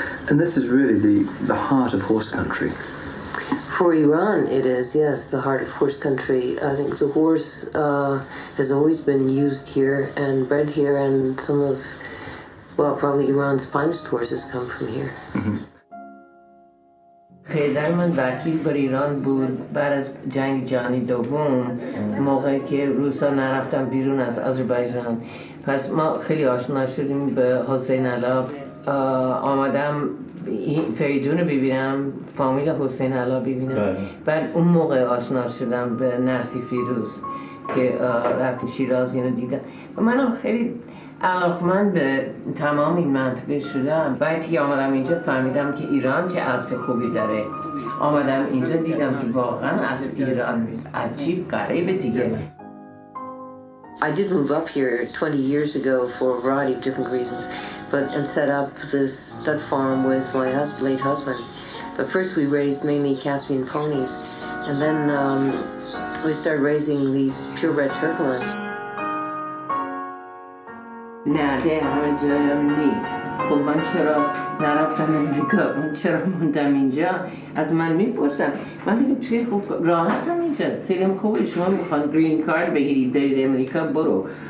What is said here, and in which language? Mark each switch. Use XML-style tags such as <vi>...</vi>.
<en>And this is really the heart of horse country. For Iran, it is, yes, the heart of horse country. I think the horse has always been used here and bred here, and some of, well, probably Iran's finest horses come from here. Mm-hmm.</en> <fa>پدر من وکیل بر ایران بود بعد از جنگ جهانی دوم موقعی که روسا نرفتن بیرون از آذربایجان پس ما خیلی آشنا شدیم به حسین علا آمدم فریدون رو ببینم فامیل حسین علا ببینم بعد اون موقع آشنا شدم به نرسی فیروز که رفتیم شیراز اینو دیدم و منم خیلی علاقمند به تمام این منطقه شدم. بعد که آمدم اینجا فهمیدم که ایران چه اسب خوبی داره. آمدم اینجا دیدم که واقعا اسب ایران عجیب غریبه دیگه.</fa> <en>I did move up here 20 years ago for a variety of different reasons, and set up this stud farm with my late husband. But first we raised mainly Caspian ponies, and then we started raising these purebred Turkmen.</en> <fa>نه ده همه جایم نیست. خب من چرا نرفتم امریکا؟ من چرا موندم اینجا؟ از من میپرسن. من دیگه چه خوب راحتم اینجا. خیلی خوبه شما میخوان گرین کارت بگیرید برید امریکا برو.</fa>